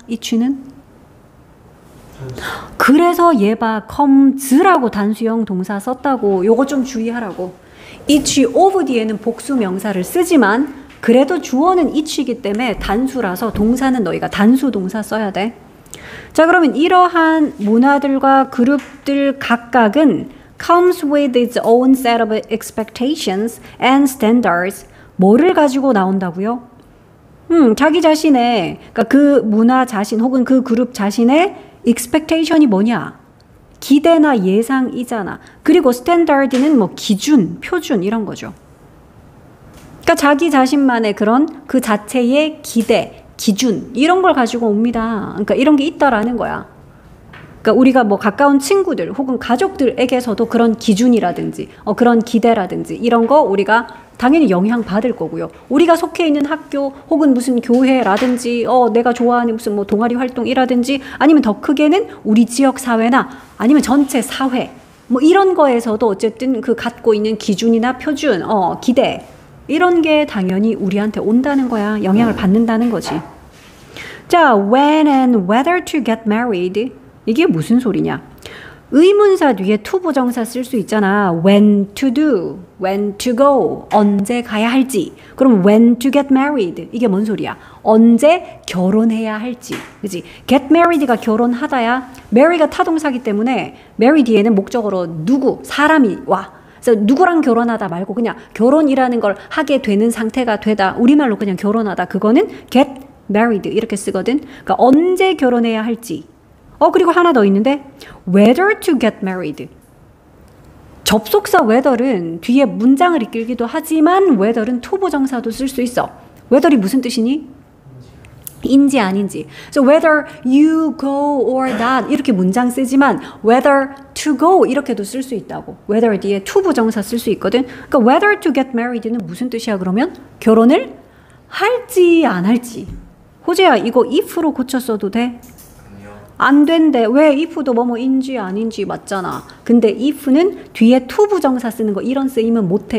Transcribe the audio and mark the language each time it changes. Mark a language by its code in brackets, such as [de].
[ko] each는? 그래서 얘 봐 comes라고 단수형 동사 썼다고. 요거 좀 주의하라고. each of 뒤에는 복수 명사를 쓰지만 그래도 주어는 each이기 때문에 단수라서 동사는 너희가 단수 동사 써야 돼. 자, 그러면 이러한 문화들과 그룹들 각각은 [en] comes with its own set of expectations and standards. [ko] 뭐를 가지고 나온다고요? 자기 자신의, 그러니까 그 문화 자신 혹은 그 그룹 자신의 expectation이 뭐냐? 기대나 예상이잖아. 그리고 standard는 뭐 기준, 표준 이런 거죠. 그러니까 자기 자신만의 그런 그 자체의 기대, 기준 이런 걸 가지고 옵니다. 그러니까 이런 게 있다라는 거야. 그러니까 우리가 뭐 가까운 친구들 혹은 가족들에게서도 그런 기준이라든지 그런 기대라든지 이런 거 우리가 당연히 영향 받을 거고요. 우리가 속해 있는 학교 혹은 무슨 교회라든지 내가 좋아하는 무슨 뭐 동아리 활동이라든지 아니면 더 크게는 우리 지역 사회나 아니면 전체 사회 뭐 이런 거에서도 어쨌든 그 갖고 있는 기준이나 표준, 기대 이런 게 당연히 우리한테 온다는 거야. 영향을 받는다는 거지. [en] 자, when and whether to get married. [ko] 이게 무슨 소리냐? 의문사 뒤에 to 부정사 쓸 수 있잖아. [en] when to do, when to go, [ko] 언제 가야 할지. [en] 그럼 when to get married. [ko] 이게 뭔 소리야? 언제 결혼해야 할지. 그치? get married가 결혼하다야. marry가 타동사기 때문에 marry 뒤에는 목적어로 누구, 사람이 와. 그래서 누구랑 결혼하다 말고 그냥 결혼이라는 걸 하게 되는 상태가 되다. 우리말로 그냥 결혼하다. 그거는 get married 이렇게 쓰거든. 그러니까 언제 결혼해야 할지. 그리고 하나 더 있는데 [en] whether to get married. [ko] 접속사 whether은 뒤에 문장을 이끌기도 하지만 whether은 to 부정사도 쓸 수 있어. whether이 무슨 뜻이니? 인지 아닌지. [en] So whether you go or not [ko] 이렇게 문장 쓰지만 [en] whether to go [ko] 이렇게도 쓸 수 있다고. whether 뒤에 to 부정사 쓸 수 있거든. 그러니까 [en] whether to get married [ko] 는 무슨 뜻이야 그러면? 결혼을 할지 안 할지. 호재야 이거 if로 고쳤어도 돼? 안 된대. 왜? if도 뭐뭐인지 아닌지 맞잖아. 근데 if는 뒤에 to 부정사 쓰는 거 이런 쓰임은 못해.